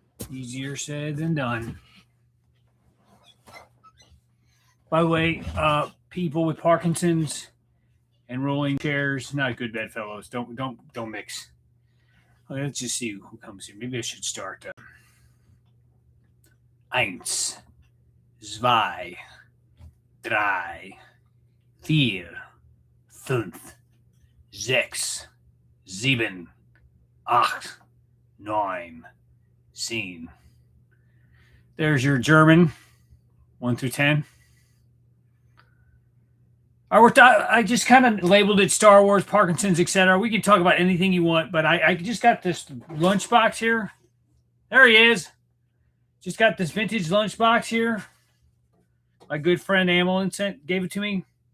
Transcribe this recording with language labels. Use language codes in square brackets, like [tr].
[en] Easier said than done. By the way, people with Parkinson's and rolling chairs, not good bedfellows. Don't mix. Okay, let's just see who comes here. Maybe I should start. [de] Eins, zwei, drei, vier, fünf, sechs, sieben, acht, neun, 10. [en] There's your German, 1 through 10. I just kind of labeled it Star Wars, Parkinson's, etc. We can talk about anything you want, but I just got this lunchbox here. There he is. Just got this vintage lunchbox here. My good friend Amelin gave it to me.